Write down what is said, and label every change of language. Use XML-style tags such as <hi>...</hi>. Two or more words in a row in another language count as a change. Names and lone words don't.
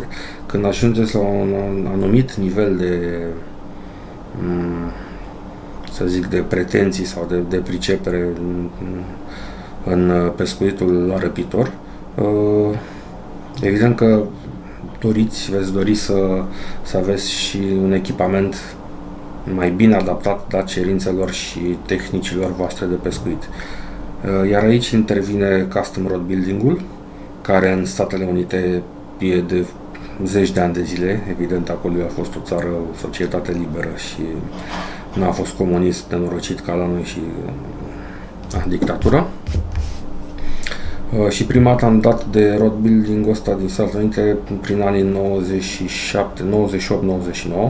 <ro>Când ajungeți la un anumit nivel de pretenții sau de pricepere în pescuitul la răpitor, evident că veți dori să aveți și un echipament mai bine adaptat la cerințelor și tehnicilor voastre de pescuit. Iar aici intervine</ro> <en>custom road building-</en> <ro>ul, care în Statele Unite e de zeci de ani de zile. Evident, acolo a fost o țară, o societate liberă și nu a fost comunist nenorocit ca la noi și dictatură. Și prima dată am dat de</ro> <en>road building-</en> <ro>ul ăsta din Statele Unite prin anii 97, 98, 99.</ro>